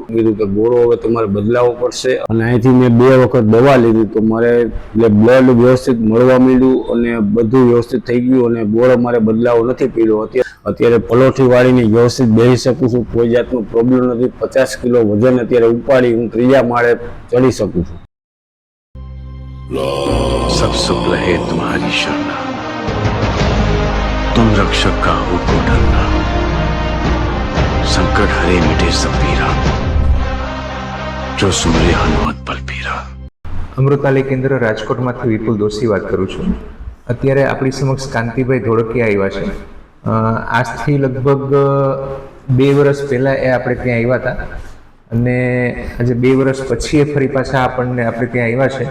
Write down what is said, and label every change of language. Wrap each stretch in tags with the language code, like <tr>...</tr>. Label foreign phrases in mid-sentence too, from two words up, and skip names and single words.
<gu>કીધું કે ગોળો હવે તમારે બદલાવવો પડશે અને અહીંથી મેં 2 વખત દવા લીધી તો મારે એટલે બ્લડ વ્યવસ્થિત મળવા માંડ્યું અને બધું વ્યવસ્થિત થઈ ગયું અને ગોળો મારે બદલાવો નથી પડ્યો. અત્યારે પલોઠી વાળીને વ્યવસ્થિત બેસી શકું છું, કોઈ જાતનો પ્રોબ્લેમ નથી. 50 કિલો વજન અત્યારે ઉપાડી હું 3જા માળે ચડી શકું છું.</gu> <awa>सब सुख रहे तुम्हारी शरणा, तुम रक्षक का हो को डरना, संकट हरे मिटे सब पीरा, जो सुमरे हनुमत बल पीरा.</awa> <gu>અમૃતાલય કેન્દ્ર રાજકોટમાંથી વિપુલ દોશી વાત કરું છું. અત્યારે આપણી સમક્ષ કાંતિભાઈ ધોળકિયા આવ્યા છે. આજથી લગભગ 2 વર્ષ પહેલાં એ આપણે ત્યાં આવ્યા હતા અને આજે 2 વર્ષ પછી એ ફરી પાછા આપણે ત્યાં આવ્યા છે.</gu>